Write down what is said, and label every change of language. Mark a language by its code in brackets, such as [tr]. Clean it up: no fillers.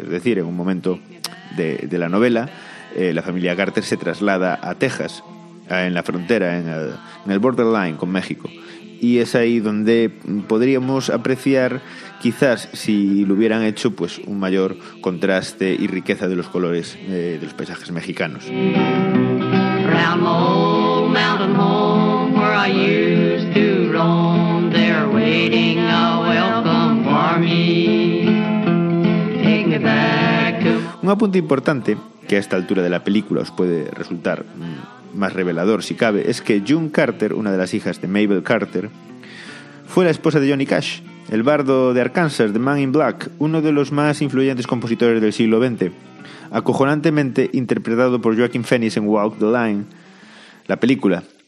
[es] Es decir, en un momento de la novela, la familia Carter se traslada a Texas, en la frontera, en el borderline con México. Y es ahí donde podríamos apreciar, quizás, si lo hubieran hecho, pues un mayor contraste y riqueza de los colores de los paisajes mexicanos. [en] Round my old mountain home where I used to roam, they're waiting a welcome for me. Take me back to... [es] Un apunte importante, que a esta altura de la película os puede resultar más revelador si cabe, es que June Carter, una de las hijas de Mabel Carter, fue la esposa de Johnny Cash, el bardo de Arkansas, The Man in Black, uno de los más influyentes compositores del siglo XX, acojonantemente interpretado por Joaquin Phoenix en Walk the Line, la película.